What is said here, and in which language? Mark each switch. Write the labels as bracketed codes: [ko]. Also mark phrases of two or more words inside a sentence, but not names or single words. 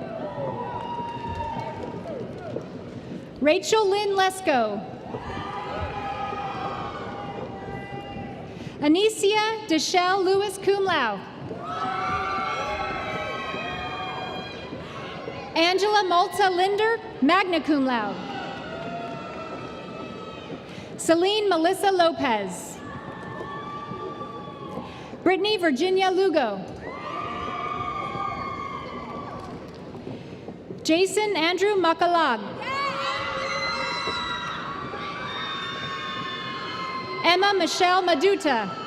[en] Rachel Lynn Lesko. Anicia Deshelle Lewis [la] cum laude. [en] Angela Malta Linder, [la] magna cum laude. [en] Celine Melissa Lopez. Brittany Virginia Lugo. Jason Andrew Makalag. Emma Michelle Maduta.